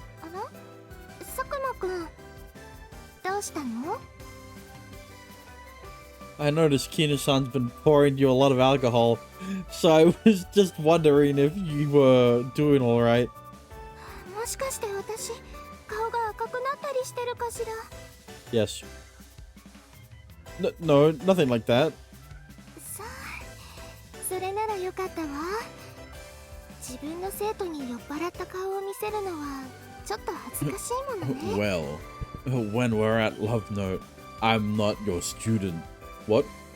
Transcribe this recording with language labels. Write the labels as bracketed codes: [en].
[ja] あら、佐久間くん、どうしたの？ [en] I noticed Kino-san's been pouring you a lot of alcohol, so I was just wondering if you were doing alright. [ja] もしかして私、顔が赤くなったりしてるかしら？ [en] Yes. No, nothing like that. [ja] さあ、それならよかったわ。自分の生徒に酔っ払った顔を見せるのはちょっと恥ずかしいものね。 [en] Well, when we're at Love Note, I'm not your student. What?